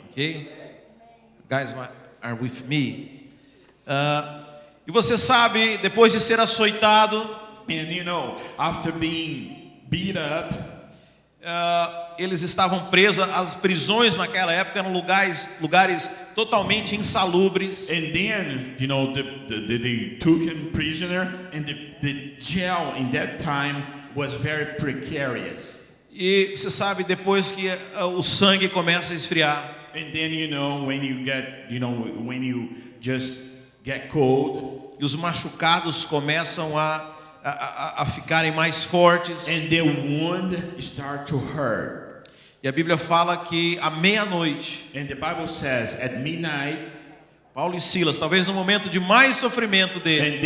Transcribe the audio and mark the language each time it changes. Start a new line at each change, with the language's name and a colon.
English: Ok? Guys are with me.
Portuguese: E você sabe, depois de ser açoitado,
English: And after being beat up,
Portuguese: eles estavam presos. As prisões naquela época eram lugares totalmente insalubres.
English: And then, you know, they took him prisoner, and the jail in that time was very precarious.
Portuguese: E você sabe, depois que o sangue começa a esfriar,
English: And then, you know, when you just get cold,
Portuguese: e os machucados começam a ficarem mais fortes,
English: and the wound start to hurt.
Portuguese: e a Bíblia fala que à meia-noite,
English: And the Bible says at midnight,
Portuguese: Paulo e Silas, talvez no momento de mais sofrimento deles,